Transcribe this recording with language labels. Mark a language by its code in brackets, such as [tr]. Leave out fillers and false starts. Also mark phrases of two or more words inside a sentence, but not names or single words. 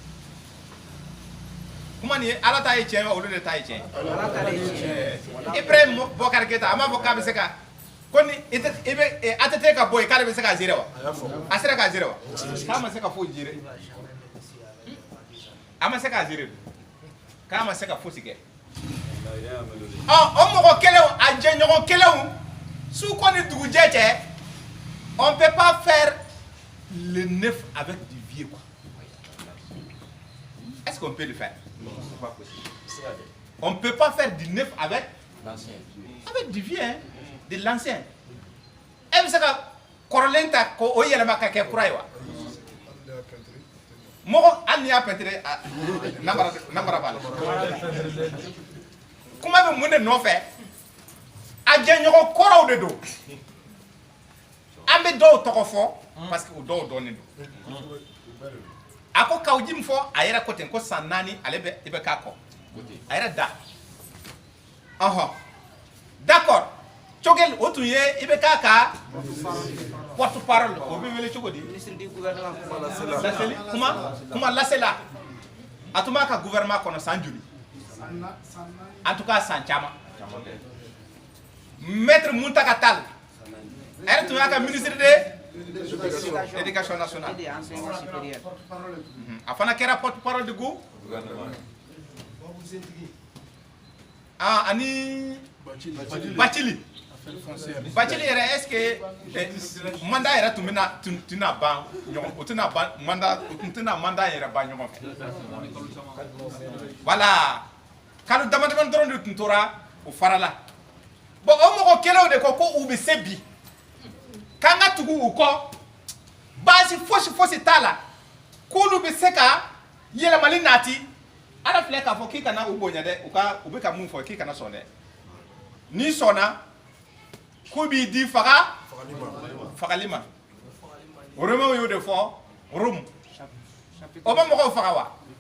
[bm] kuma nin Ala ta ye tiɲɛ ye olu de ta ye tiɲɛ ye Ibrahim Bokar Keita a m'a fɔ k'a bɛ se ka ko ni ATT ka bɔ yen k'ale bɛ se k'a gérer wa a sera k'a gérer wa k'a ma se ka foyi gérer a ma se k'a gérer k'a ma se ka fosi kɛ o mɔgɔ kelenw a jɛɲɔgɔn kelenw su ko ni dugujɛ cɛ [fr] on peut pas faire le neuf avec du vieux quoi est-ce qu'on peut le faire c'est pas possible on peut pas faire du neuf avec du vieux hein de l'ancien [bm] e bɛ se ka kɔrɔlen ta ko o yɛlɛma ka kɛ kura ye wa mɔgɔ hali n'i y'a peinture namara b'a la kuma bɛ mun de nɔfɛ a jɛɲɔgɔn kɔrɔw de don an bɛ dɔw tɔgɔ fɔ [fr] parce que [bm] o dɔw dɔnnen don a ko kawuji min fɔ a yɛrɛ ko ten ko san 4 ale bɛ i bɛ k'a kɔ a yɛrɛ da d'accord Cogel o tun ye i bɛ k'a ka [fr] porte parole [bm] o bɛ wele cogo di [fr] Ministre du gouvernement. [bm] laseli kuma lasela a tun b'a ka gouvernement kɔnɔ san joli [fr] en tout cas [bm] san caman maître Muntaka Tall a yɛrɛ tun y'a ka [fr] ministre de l'éducation nationale Et des enseignements supérieurs. [bm] a fana kɛra [fr] porte parole du gouvernement [bm] ani Bathily yɛrɛ [fr] est-ce que [bm] mandat yɛrɛ tun tɛna ban ɲɔgɔn o tɛna ban mandat yɛrɛ ban ɲɔgɔn fɛ voilà kalo damadama dɔrɔn de tun tora o farala bon o mɔgɔ kelenw de ko u bɛ se bi k'an ka tugu u kɔ baasi fosi t'a la k'olu bɛ se ka yɛlɛmali nati Ala filɛ k'a fɔ k'i kana u bonya dɛ u bɛ ka mun fɔ k'i kana sɔn dɛ n'i sɔnna k'u b'i di fagali ma Romains y'o de fɔ Rome o ma mɔgɔw faga wa